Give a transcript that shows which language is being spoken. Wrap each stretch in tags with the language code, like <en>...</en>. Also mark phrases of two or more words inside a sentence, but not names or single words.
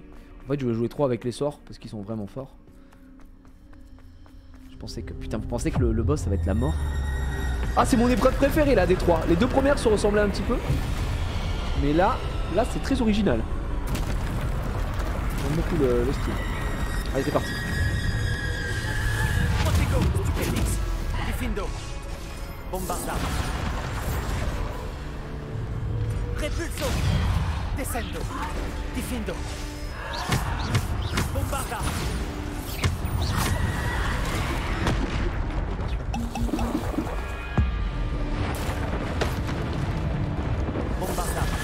<fr>En fait, je vais jouer 3 avec les sorts parce qu'ils sont vraiment forts. Je pensais que... Putain, vous pensez que le boss, ça va être la mort? Ah, c'est mon épreuve préférée, là, des 3. Les 2 premières se ressemblaient un petit peu. Mais là c'est très original. J'aime beaucoup le style. Allez, c'est parti. Protego. Stupefix. Diffindo. Bombarda. Repulso. Descendo. Diffindo. Bombarda. Bombarda.</fr>